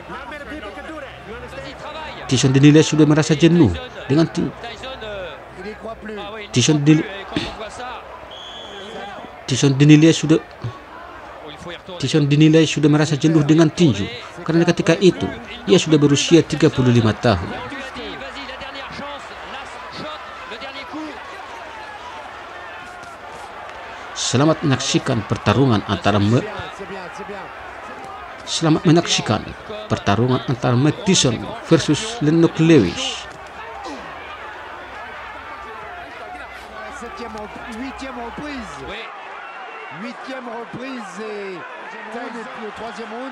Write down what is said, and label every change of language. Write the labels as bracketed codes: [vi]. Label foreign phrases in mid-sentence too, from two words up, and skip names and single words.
[id] Tyson dinilai sudah merasa jenuh dengan Tyson dinilai sudah merasa jenuh dengan tinju karena ketika itu ia sudah berusia 35 tahun. Selamat menyaksikan pertarungan antara Mike Tyson versus Lennox Lewis. [fr] Huitième reprise et puis au troisième round.